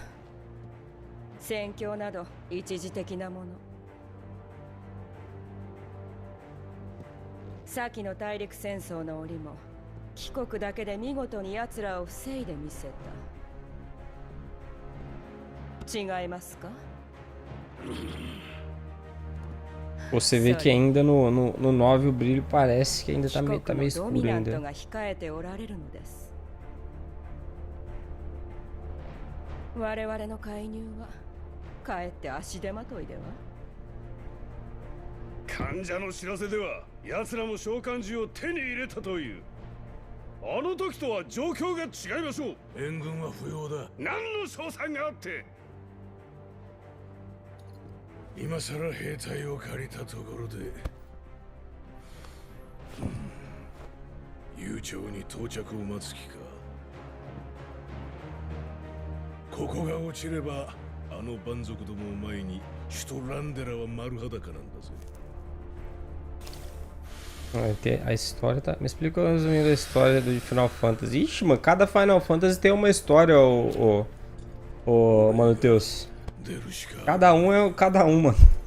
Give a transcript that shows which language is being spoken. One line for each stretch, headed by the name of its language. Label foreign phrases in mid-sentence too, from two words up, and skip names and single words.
Japanese: 戦況など一時的なもの。先の大陸戦争の折も帰国だけで見事に奴らを防いでみせた。違いますか？
Portuguese: Você vê que ainda no 9 o brilho parece que ainda tá meio escuro ainda.
Japanese: 我々の介入はかえって足手まといでは。患者の知らせでは奴らも召喚獣を手に入れたという。あの時とは状況が違いましょう。援軍は不要だ。何の賞賛があって。今さら兵隊を借りたところで、悠長に到着を待つ気か。ここが落ちればあの蛮族どもを前に首都ランデラは丸裸なんだぜ。
Portuguese: Vai ter a história, tá? Me explica resumindo a história do Final Fantasy. Ixi, mano, cada Final Fantasy tem uma história, Mano Teus. Cada um é cada um, mano.